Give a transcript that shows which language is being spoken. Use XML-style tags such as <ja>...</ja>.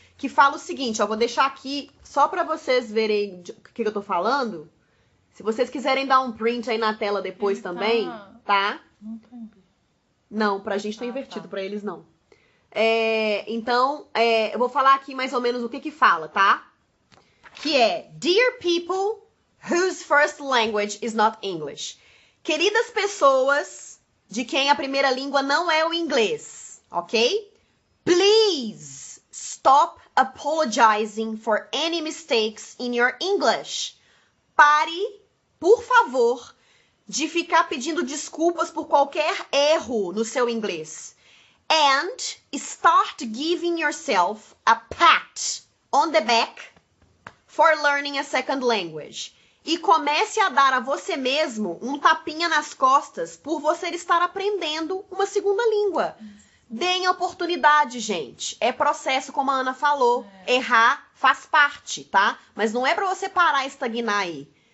<pt>Que fala o seguinte, ó, vou deixar aqui só pra vocês verem o que eu tô falando. Se vocês quiserem dar um print aí na tela depois também, tá? Não, pra gente tá invertido, pra eles não. Então, eu vou falar aqui mais ou menos o que fala, tá? Que é,</pt> <en>Dear people whose first language is not English.</en> <pt>Queridas pessoas de quem a primeira língua não é o inglês, ok?</pt> <en>Please stop apologizing for any mistakes in your English.</en> <pt>Pare, por favor, de ficar pedindo desculpas por qualquer erro no seu inglês.</pt> <en>And start giving yourself a pat on the back for learning a second language.</en> <pt>E comece a dar a você mesmo um tapinha nas costas por você estar aprendendo uma segunda língua. Deem oportunidade, gente. É processo, como a Ana falou. Errar faz parte, tá? Mas não é pra você parar e estagnar aí.</pt>